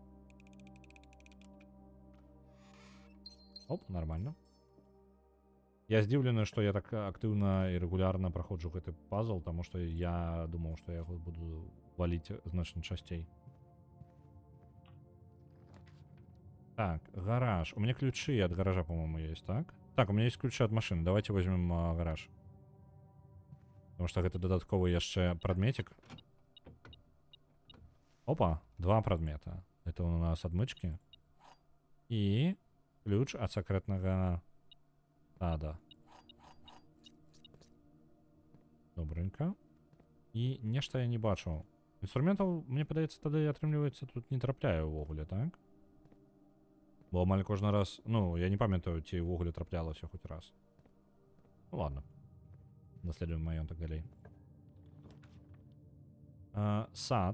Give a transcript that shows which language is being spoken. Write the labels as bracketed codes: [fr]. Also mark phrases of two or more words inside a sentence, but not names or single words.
[ru] Оп, нормально. [be] Я здзіўлены, што я так актыўна і рэгулярна праходжу гэты пазл, таму што я думаў, што я яго буду валіць значна часцей. Так, гараж. [ru] У меня ключи от гаража, по-моему, есть, так? Так, у меня есть ключи от машины. Давайте возьмем гараж. Потому что это [be] додатковый яшчэ прадметик. Опа, 2 прадмета. [ru] Это у нас адмычки. И ключ от секретного сада. Добренько. [be] И нешта я не бачу. Инструментов, мне падаецца, тады атрымліваецца тут не трапляю ўвогуле, так? Бо амаль кожны раз... Ну, я не памятаю, ці ўвогуле траплялася хоць раз. [ru] Ну ладно. [be] Наследуем маёнтак далей. Сад.